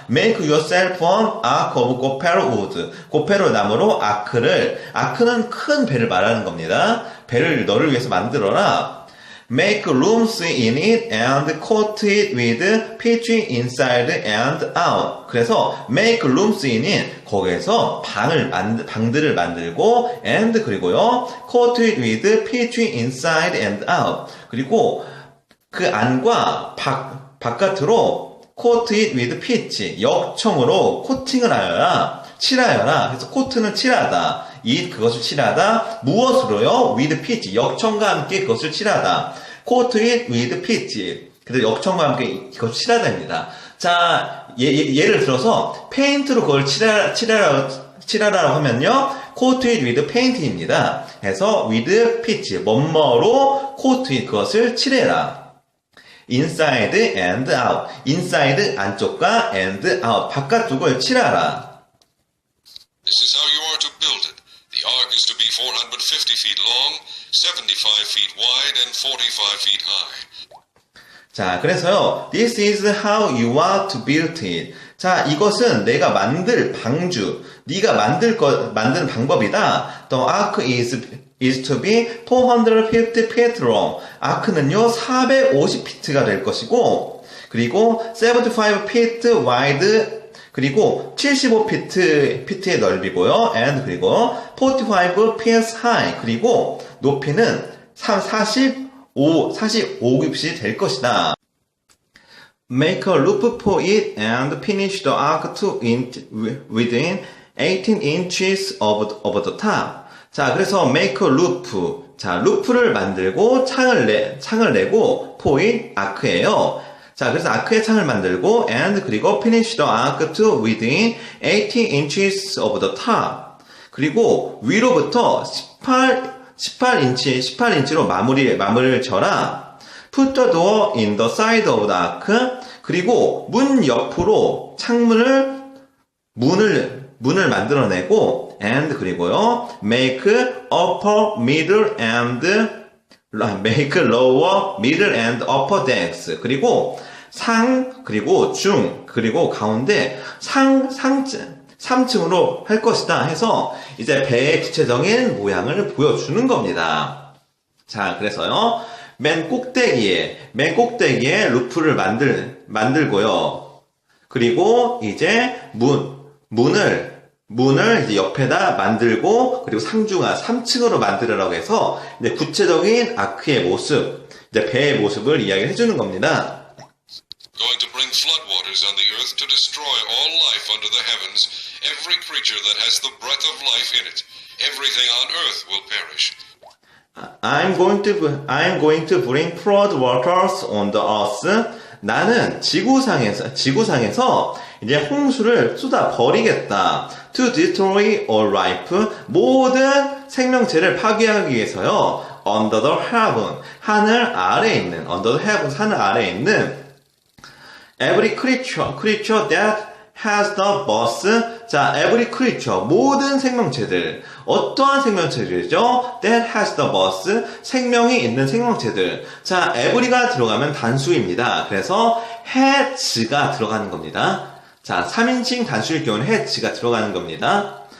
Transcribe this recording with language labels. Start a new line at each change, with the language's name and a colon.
English: Make yourself an ark of 고페르 wood.
Korean: 고페르 나무로 아크는 큰 배를 말하는 겁니다. 배를 너를 위해서 만들어라.
English: Make rooms in it and coat it with pitch inside and out. 그래서 make rooms in it,
Korean: 거기에서 방들을 만들고
English: and
Korean: 그리고요
English: coat it with pitch inside and out.
Korean: 그리고 그 안과 바깥으로
English: coat it with pitch,
Korean: 역청으로 코팅을 하여라, 칠하여라. 그래서 코트는 칠하다. 그것을 칠하다. 무엇으로요?
English: with pitch,
Korean: 역청과 함께 그것을 칠하다.
English: coat it with pitch.
Korean: 그래서 역청과 함께 그것을 칠하다입니다. 자, 예를 들어서 페인트로 그걸 칠하라고 하면요,
English: coat it with paint
Korean: 입니다. 그래서
English: with pitch,
Korean: 뭐뭐로
English: coat it,
Korean: 그것을 칠해라.
English: inside and out. inside 안쪽과 and out
Korean: 바깥쪽을 칠하라.
English: This is how you are to build it. The ark is to be 450 feet long, 75 feet wide, and 45 feet high. 자, 그래서요, this is how you are to build it.
Korean: 자, 이것은 내가 만들 방주, 네가 만드는 방법이다.
English: The ark is to be 450 feet long.
Korean: 아크는요, 450피트가 될 것이고, 그리고
English: 75 feet wide,
Korean: 그리고 75피트의 넓이고요.
English: and 그리고 45 feet high.
Korean: 그리고 높이는 45깁이 될 것이다.
English: Make a loop for it and finish the arc within 18 inches of the top. 자, 그래서 make a loop.
Korean: 자, 루프를 만들고 창을 내고
English: for it,
Korean: 아크예요.
English: 자,
Korean: 그래서 아크의 창을 만들고
English: and 그리고 finish the arc to within 18 inches of the top.
Korean: 그리고 위로부터 18인치로 마무리를 쳐라.
English: Put the door in the side of the ark.
Korean: 그리고 문 옆으로 문을 만들어내고
English: and
Korean: 그리고요
English: make upper, middle and make lower, middle and upper decks.
Korean: 그리고 상, 그리고 중, 그리고 가운데 3층으로 할 것이다 해서 이제 배의 구체적인 모양을 보여주는 겁니다. 자, 그래서요, 맨 꼭대기에 루프를 만들고요. 그리고 이제 문을 이제 옆에다 만들고, 그리고 상중하 3층으로 만들으라고 해서 이제 구체적인 아크의 모습, 이제 배의 모습을 이야기해 주는 겁니다.
English: Going to bring floodwaters on the earth to destroy all life under the heavens, every creature that has the breath of life in it. Everything on earth will perish. I'm going to bring flood waters on the earth.
Korean: 나는 지구상에서 이제 홍수를 쏟아 버리겠다.
English: To destroy all life.
Korean: 모든 생명체를 파괴하기 위해서요.
English: Under the heaven.
Korean: 하늘 아래에 있는,
English: under the heavens, 하늘 아래에 있는 every creature that has the birth.
Korean: 자,
English: every creature,
Korean: 모든 생명체들. 어떠한 생명체들이죠?
English: That has the birth.
Korean: 생명이 있는 생명체들. 자, every가 들어가면 단수입니다. 그래서 has가 들어가는 겁니다. 자, 3인칭 단수일 경우는 has가 들어가는 겁니다.